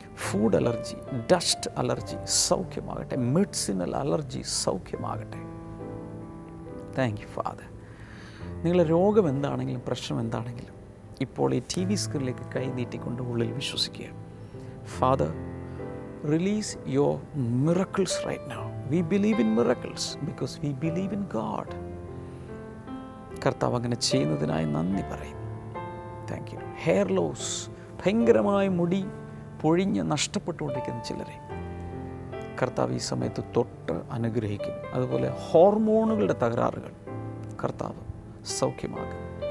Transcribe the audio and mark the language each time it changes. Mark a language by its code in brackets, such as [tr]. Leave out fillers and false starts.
[ml] Food allergy, dust allergy സൗഖ്യമാകട്ടെ. Medicinal allergy സൗഖ്യമാകട്ടെ. Thank you father. നിങ്ങളുടെ രോഗം എന്താണെങ്കിലും പ്രശ്നം എന്താണെങ്കിലും ഇപ്പോൾ ഈ TV സ്ക്രീനിലേക്ക് കൈ നീട്ടിക്കൊണ്ട് ഉള്ളിൽ വിശ്വസിക്കുക. [en] Father, release your miracles right now. We believe in miracles because we believe in God. [ml] കർത്താവ് അങ്ങനെ ചെയ്യുന്നതിനായി നന്ദി പറയും. Thank you. ഹെയർ ലോസ്, ഭയങ്കരമായ മുടി പൊഴിഞ്ഞ് നഷ്ടപ്പെട്ടുകൊണ്ടിരിക്കുന്ന ചിലരെ കർത്താവ് ഈ സമയത്ത് തൊട്ട് അനുഗ്രഹിക്കും. അതുപോലെ ഹോർമോണുകളുടെ തകരാറുകൾ കർത്താവ് സൗഖ്യമാക്കും.